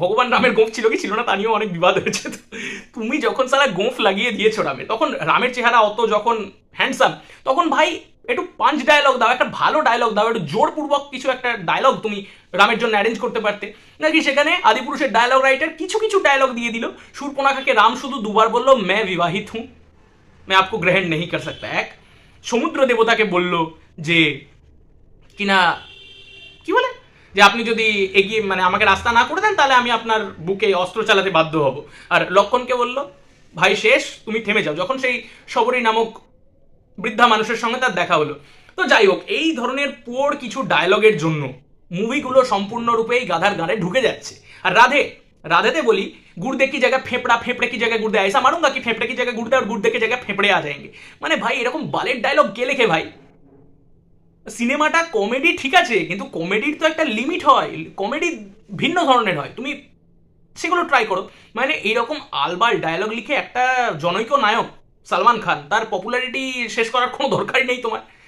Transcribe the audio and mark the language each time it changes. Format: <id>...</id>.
<bn>ভগবান রামের গোঁফ ছিল কি ছিল না তা নিয়েও অনেক বিবাদ হয়েছে। তুমি যখন সালা গোঁফ লাগিয়ে দিয়েছো রামের, তখন রামের চেহারা অত যখন হ্যান্ডসাম, তখন ভাই একটু পাঞ্চ ডায়লগ দাও, একটা ভালো ডায়লগ দাও, একটু জোরপূর্বক কিছু একটা ডায়লগ তুমি রামের জন্য অ্যারেঞ্জ করতে পারতে। নাকি সেখানে আদিপুরুষের ডায়লগ রাইটার কিছু কিছু ডায়লগ দিয়ে দিল। শূর্পণখাকে রাম শুধু দুবার বললো</bn> <hi>मैं विवाहित हूं, मैं आपको ग्रहण नहीं कर सकता।</hi> <bn>এক সমুদ্র দেবতাকে বলল যে কিনা কি বলে, যে আপনি যদি এগিয়ে মানে আমাকে রাস্তা না করে দেন, তাহলে আমি আপনার বুকে অস্ত্র চালাতে বাধ্য হব। আর লক্ষণকে বলল ভাই শেষ, তুমি থেমে যাও, যখন সেই শবরী নামক বৃদ্ধা মানুষের সঙ্গে তার দেখা হলো। তো যাই হোক, এই ধরনের পোর কিছু ডায়লগের জন্য মুভিগুলো সম্পূর্ণরূপেই গাধার গানে ঢুকে যাচ্ছে।</bn> <hi>আর राधे बोली गुर्दे की जगह फेफड़ा, फेफड़े की जगह गुर्दे, ऐसा मारूंगा कि फेफड़े की जगह गुर्दे और गुर्दे की जगह फेफड़े आ जाएंगे।</hi> <bn>মানে ভাই এরকম বালের ডায়লগ কে লেখে ভাই? সিনেমাটা কমেডি ঠিক আছে, কিন্তু কমেডির তো একটা লিমিট হয়, কমেডি ভিন্ন ধরনের হয়। তুমি সেগুলো ট্রাই করো। মানে এইরকম আলবাল ডায়লগ লিখে একটা জনৈক নায়ক সালমান খান, তার পপুলারিটি শেষ করার কোনো দরকারই নেই তোমার।</bn>